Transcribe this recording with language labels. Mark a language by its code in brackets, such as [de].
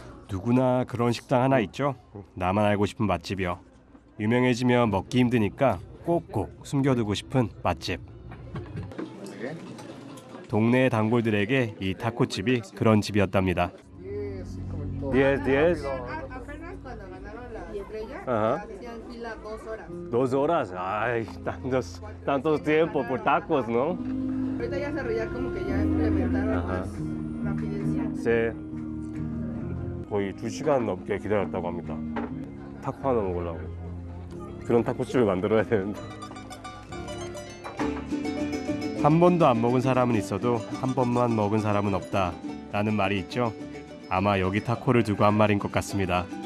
[ko] 누구나 그런 식당 하나 있죠. 나만 알고 싶은 맛집이요. 유명해지면 먹기 힘드니까 꼭꼭 숨겨두고 싶은 맛집. 동네 단골들에게 이 타코집이 그런 집이었답니다. 10. [es] Apenas cuando ganaron la estrella, hacían fila 2 horas. 2 horas. Ay, tantos tiempo por tacos, ¿no? Ahorita ya como que ya implementaron más rapidez. [ko] 네. 거의 2시간 넘게 기다렸다고 합니다. 타코 하나 먹으려고. 그런 타코집을 만들어야 되는데. 한 번도 안 먹은 사람은 있어도 한 번만 먹은 사람은 없다 라는 말이 있죠. 아마 여기 타코를 두고 한 말인 것 같습니다.